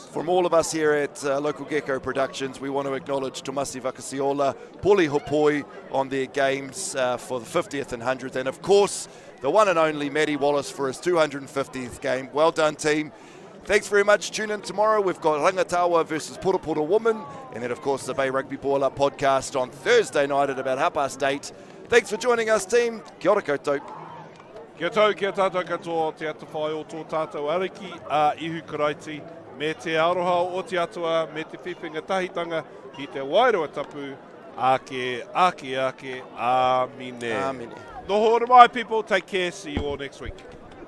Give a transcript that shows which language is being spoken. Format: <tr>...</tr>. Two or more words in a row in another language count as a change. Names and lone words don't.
<en>From all of us here at Local Gecko Productions, we want to acknowledge Tomasi Vakasiola, Puli Hopoi on their games for the 50th and 100th, and of course, the one and only Matty Wallace for his 250th game. Well done, team. Thanks very much. Tune in tomorrow. We've got Rangatawa versus Purupura Woman, and then, of course, the Bay Rugby Boiler podcast on Thursday night at about 8:30. Thanks for joining us, team.</en> <mi>Kia ora koutou. Kia tau, kia tātou katoa, te atawhai o tō tātou ariki, a ihu karaiti, me te aroha o te atua, me te whiwhinga tahitanga, ki te wairua tapu, ake, amine. Amine. Noho ora mai,</mi> <en>people. Take care. See you all next week.</en>